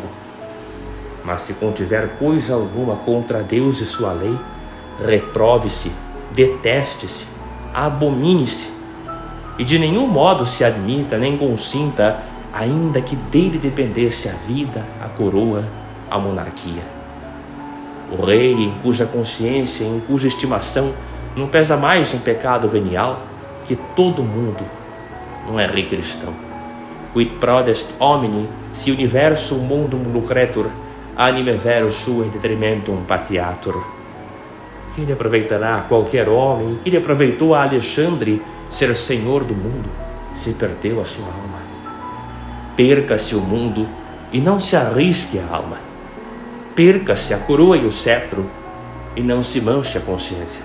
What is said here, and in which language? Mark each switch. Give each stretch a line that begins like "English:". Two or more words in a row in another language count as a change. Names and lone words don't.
Portuguese: Mas se contiver coisa alguma contra Deus e sua lei, reprove-se, deteste-se, abomine-se, e de nenhum modo se admita nem consinta, ainda que dele dependesse a vida, a coroa, a monarquia. O rei, em cuja consciência, em cuja estimação não pesa mais um pecado venial, que todo mundo não é rei cristão.
Latin: Quid prodest homini, si universum mundum lucretur, anime vero sua in detrimentum patiatur.
Portuguese: Que lhe aproveitará qualquer homem, que lhe aproveitou a Alexandre ser senhor do mundo, se perdeu a sua alma? Perca-se o mundo e não se arrisque a alma. Perca-se a coroa e o cetro e não se manche a consciência.